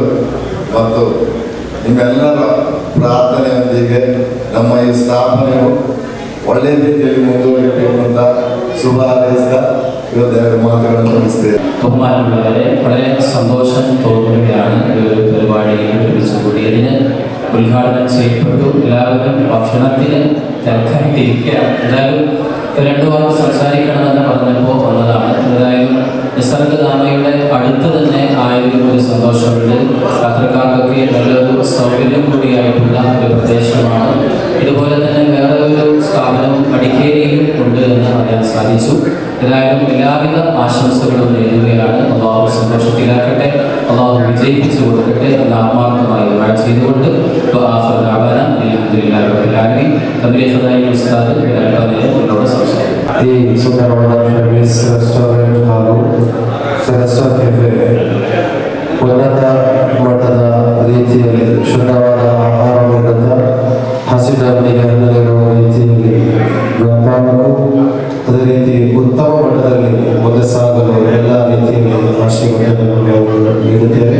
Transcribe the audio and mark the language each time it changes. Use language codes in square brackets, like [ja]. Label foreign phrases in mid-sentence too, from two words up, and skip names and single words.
[kn] ಮತ್ತು ನಿಮ್ಮೆಲ್ಲರ ಪ್ರಾರ್ಥನೆಯೊಂದಿಗೆ ನಮ್ಮ ಈ ಸ್ಥಾಪನೆಯು ಒಳ್ಳೆಯ ರೀತಿಯಲ್ಲಿ ಮುಂದುವರಿಯಬೇಕು ಅಂತ [ml] ശുഭ ആശംസ ഇവരുടെ മാതൃകകൾ നമസ്തേ. ബഹുമാനമുള്ളവരെ, വളരെ സന്തോഷം തോന്നുകയാണ് ഈ ഒരു പരിപാടിയിൽ വിളിച്ചുകൂടിയതിന്. ഉദ്ഘാടനം ചെയ്യപ്പെട്ടു. എല്ലാവരും ഭക്ഷണത്തിന് തിരക്കായിട്ടിരിക്കുകയാണ്. എന്തായാലും രണ്ടു വാക്ക് സംസാരിക്കണമെന്ന് പറഞ്ഞപ്പോൾ വന്നതാണ്. എന്തായാലും നിസർഗധാമയുടെ അടുത്ത് തന്നെ ആയതിൽ ഒരു സന്തോഷമുണ്ട്. യാത്രക്കാർക്കൊക്കെ നല്ലൊരു സൗകര്യം കൂടിയായിട്ടുള്ള ഒരു പ്രദേശമാണ്. ഇതുപോലെ തന്നെ വേറെ ഒരു സ്ഥാപനം മടിക്കേരിയിലും ഉണ്ട് എന്ന് അറിയാൻ സാധിച്ചു. ഏതായാലും എല്ലാവിധ ആശംസകളും നേടുകയാണ്. അള്ളാഹു സന്തോഷത്തിലാക്കട്ടെ, അള്ളാഹു വിജയിപ്പിച്ചു കൊടുക്കട്ടെ എന്ന് ആത്മാർത്ഥമായി ദുആ ചെയ്തുകൊണ്ട് [kn] ಈ ಸುಂದರವಾದ ಫೆಮಿಸ್ ರೆಸ್ಟೋರೆಂಟ್ ಹಾಗೂ ಫೆರೆಸ್ಟಾ ಕೆಫೆ ಉನ್ನತ ಮಟ್ಟದ ರೀತಿಯಲ್ಲಿ ಶುದ್ಧವಾದ ಆಹಾರ ನೀಡುತ್ತಾ ಹಸಿದವರಿಗೆ ಅನ್ನ ನೀಡುವ ರೀತಿಯಲ್ಲಿ ವ್ಯಾಪಾರಕ್ಕೂ ಅದೇ ರೀತಿ ಉತ್ತಮ ಮಟ್ಟದಲ್ಲಿ ಮುಂದೆ ಸಾಗಲು ಎಲ್ಲ ರೀತಿಯಲ್ಲಿ ಆಶೀರ್ವಾದಗಳನ್ನು ನೀಡುತ್ತೇವೆ.